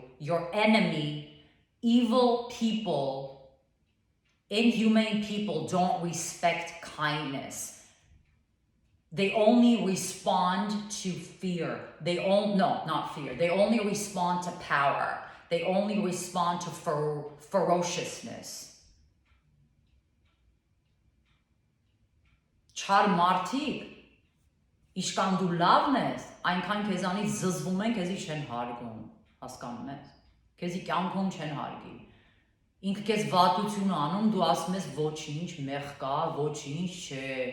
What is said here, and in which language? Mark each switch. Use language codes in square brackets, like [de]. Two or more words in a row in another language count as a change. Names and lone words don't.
[en] Your enemy, evil people, inhumane people don't respect kindness. They only respond to fear. Not fear. They only respond to power. They only respond to ferociousness. [hy] Չար մարդիկ, իշքան դու լավն ես, այնքան քեզանից զզվում են, քեզի չեն հարգում, հասկանում ես, քեզի կյանքում չեն հարգի, ինքը քեզ վատություն անում, դու ասում ես ոչինչ, մեղ կա, ոչինչ չէ,